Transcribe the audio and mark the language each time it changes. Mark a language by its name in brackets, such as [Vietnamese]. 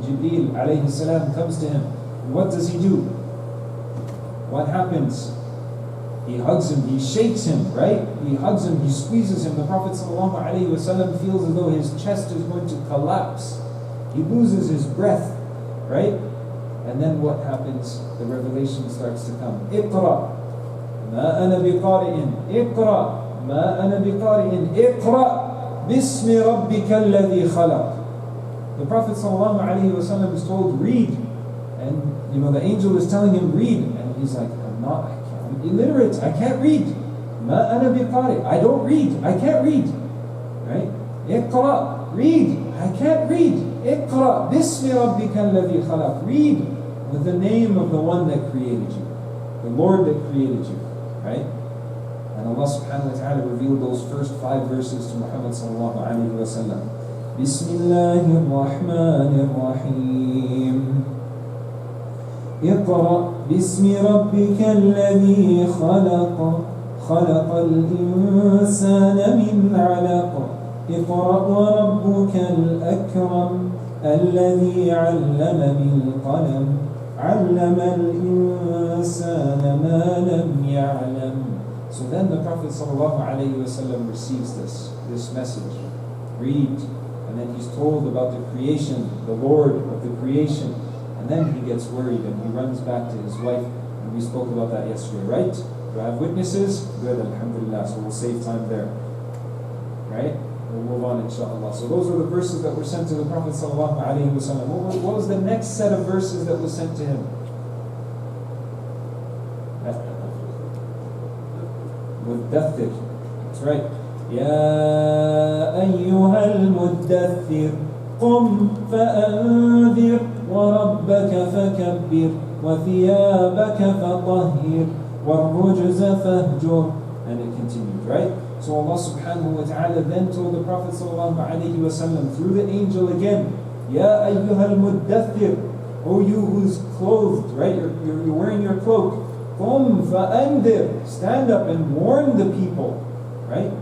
[English] Jibreel alayhi salam comes to him. And what does he do? What happens? He hugs him, he shakes him, right? He hugs him, he squeezes him. The Prophet ﷺ feels as though his chest is going to collapse. He loses his breath, right? And then what happens? The revelation starts to come. [Arabic] اقرأ ما أنا بقارئ اقرأ ما أنا بقارئ اقرأ باسم ربك الذي خلق. [English] The Prophet ﷺ is told, read. And the angel is telling him, read. And he's like, I'm illiterate, I can't read. [Arabic] ما أنا بقارئ. [English] I don't read, I can't read. Right? [Arabic] اقرأ, [English] read. I can't read. [Arabic] اقرأ باسم ربك الذي خلق. [English] Read with the name of the one that created you, the Lord that created you. Right? And Allah subhanahu wa ta'ala revealed those first 5 verses to Muhammad sallallahu alayhi wa sallam. [Arabic] Bismillahir Rahmanir Rahim. اقرأ باسم ربك الذي خلق خلق الإنسان من علق اقرأ وربك الأكرم الذي علم بالقلم علم الإنسان ما لم يعلم. [English] So then the Prophet ﷺ receives this message. Read. And then he's told about the creation, the Lord of the creation. And then he gets worried and he runs back to his wife. And we spoke about that yesterday, right? Do I have witnesses? Good, alhamdulillah. So we'll save time there. Right? We'll move on, inshallah. So those are the verses that were sent to the Prophet sallallahu alaihi wasallam. What was the next set of verses that was sent to him? Muddathir. That's right. [Arabic] يا أيها المدثر قم فأنذر وربك فكبر وثيابك فطهر والرجز فاهجر. [English] And it continued, right? So Allah subhanahu wa ta'ala then told the Prophet sallallahu alayhi wa sallam through the angel again, [Arabic] Ya ayyuhal muddathir, [English] O you who's clothed, right? You're wearing your cloak. [Arabic] Qum fa'andir, [English] stand up and warn the people, right?